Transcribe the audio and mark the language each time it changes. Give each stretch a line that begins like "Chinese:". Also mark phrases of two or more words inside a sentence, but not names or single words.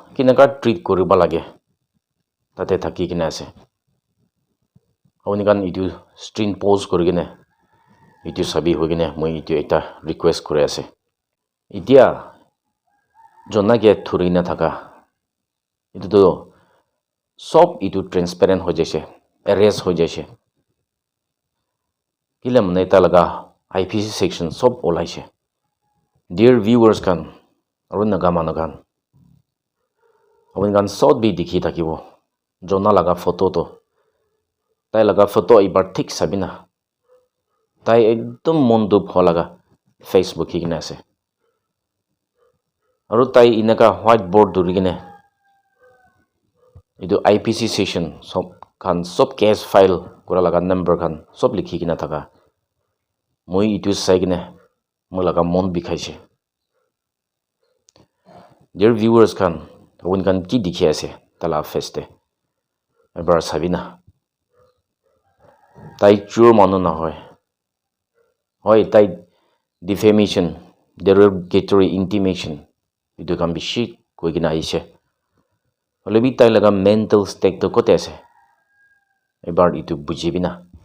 Naga Pidgin: kinaka treat koriba lage tate thaki kina ase apuni kan itu
English: screen pause
Naga Pidgin: korigine itu sabi hogine moi itu eta request kore ase itia jona ke thurina thaka itu to sob itu transparent ho jaise arrest ho jaise kila mane ta laga
English: IPC section
Naga Pidgin: sob olaise.
English: Dear viewers
Naga Pidgin: kan aru naga managan apuni kan sot bi dikhi thakibo jona laga photo to tai laga photo ibar thik sabina tai ekdom mondu pholaga Facebook higine ase aru tai inaka whiteboard durigine itu
English: IPC session
Naga Pidgin: sob kan sob
English: case file
Naga Pidgin: kura laga number kan sob likhi kina thaka moi itu saigine moi laga mon bikhaise.
English: Dear viewers
Naga Pidgin: kan apuni kan ki dikhi ase tala face te ebar sabina tai chur manu na hoy tai
English: defamation derogatory intimation
Naga Pidgin: itu kan bishi koigina aise olebi tai laga mental state to kote ase ebar itu bujibina